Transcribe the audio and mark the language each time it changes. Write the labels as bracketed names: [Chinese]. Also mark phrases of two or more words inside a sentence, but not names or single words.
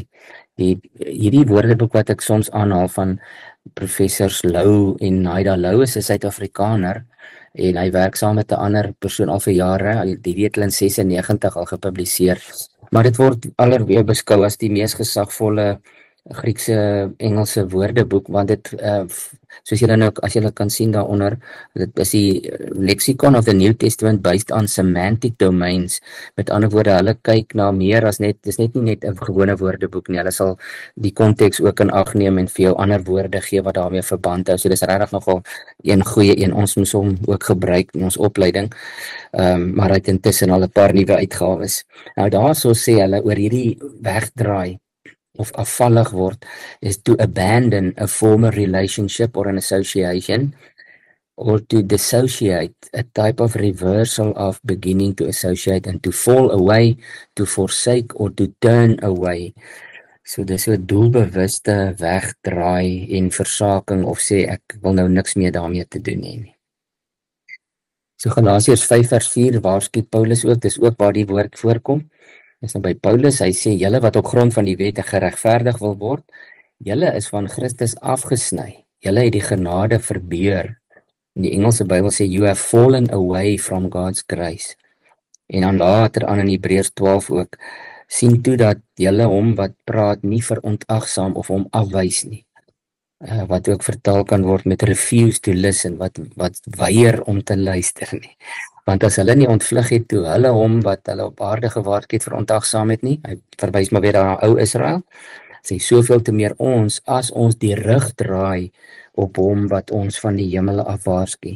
[Afrikaans] Hierdie woordeboek wat ek soms aanhaal van professors Lou en Naida Lou is 'n Suid-Afrikaner en hy werk saam met 'n ander persoon al vir jare, die het hulle in 96 al gepubliseer. Maar dit word alweer beskou as die mees gesagvolle Griekse Engelse woordeboek, want dit soos julle nou as julle kan sien daaronder, dit is die Lexicon of the New Testament based on semantic domains. Met ander woorde, hulle kyk na meer as net, dis net nie net 'n gewone woordeboek nie, hulle sal die konteks ook in ag neem en vir jou ander woorde gee wat daarmee verband hou. So dis regtig nogal een goeie een, ons moes hom ook gebruik in ons opleiding. Maar hy het intussen al 'n paar nuwe uitgawes. Nou daarso sê hulle oor hierdie wegdraai of afvallig word, [English] is to abandon a former relationship or an association, or to dissociate, a type of reversal of beginning to associate, and to fall away, to forsake, or to turn away. [Afrikaans] So dis so doelbewuste wegdraai en versaking of sê ek wil nou niks meer daarmee te doen hê nie. So Galasiërs 5 vers 4 waarsku Paulus ook, dis ook waar die woord voorkom. Dis nou by Paulus, hy sê, julle wat op grond van die wet geregverdig wil word, julle is van Christus afgesny. Julle het die genade verbeur. In die Engelse Bybel sê, [English] you have fallen away from God's grace. [Afrikaans] En dan later aan in Hebreërs 12 ook, sien toe dat julle hom wat praat nie verontagsaam of hom afwys nie. Wat ook vertaal kan word met [English] refuse to listen, [Afrikaans] wat weier om te luister nie. Want as hulle nie ontvlug het toe hulle hom wat hulle op aarde gewaarsku het verontagsaam het nie, hy verwys maar weer na ou Israel, sê soveel te meer ons, as ons die rug draai op hom wat ons van die hemele af waarsku.